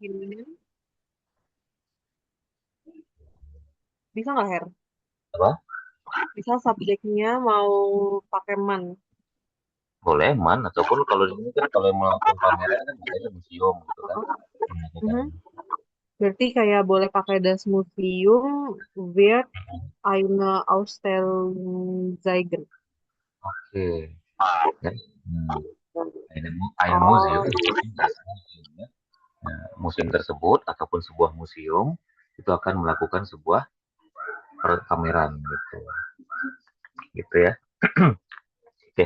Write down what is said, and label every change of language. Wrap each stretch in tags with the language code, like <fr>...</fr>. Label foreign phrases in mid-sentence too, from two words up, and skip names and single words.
<id>bisa nggak Her? Apa? Bisa subjeknya mau pakai man. Boleh man, ataupun kalau di sini kan kalau melakukan pameran kan biasanya museum gitu kan.</id> <de>Mhm.</de> <id>Berarti kayak boleh pakai</id> <de>das Museum wird eine Ausstellung zeigen.</de> <id>Oke. Ya.</id> <de>Ein Oh, Museum, das Museum ya.</de> <id>Nah, museum tersebut ataupun sebuah museum itu akan melakukan sebuah pameran gitu. Gitu ya. Oke.</id>